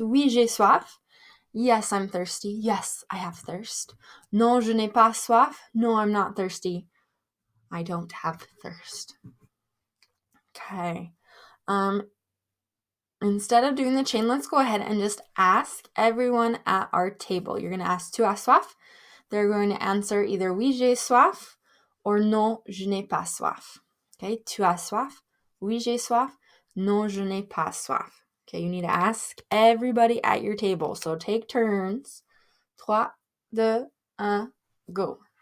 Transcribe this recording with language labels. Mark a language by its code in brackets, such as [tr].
[fr] Oui, j'ai soif. [en] Yes, I'm thirsty. Yes, I have thirst. [fr] Non, je n'ai pas soif. [en] No, I'm not thirsty. I don't have thirst. Okay. Instead of doing the chain, let's go ahead and just ask everyone at our table. You're going to ask [fr] tu as soif. [en] They're going to answer either [fr] oui, j'ai soif [en] or [fr] non, je n'ai pas soif. Okay, tu as soif. Oui, j'ai soif. Non, je n'ai pas soif. [en] Okay, you need to ask everybody at your table. So take turns. 3, 2, 1, go.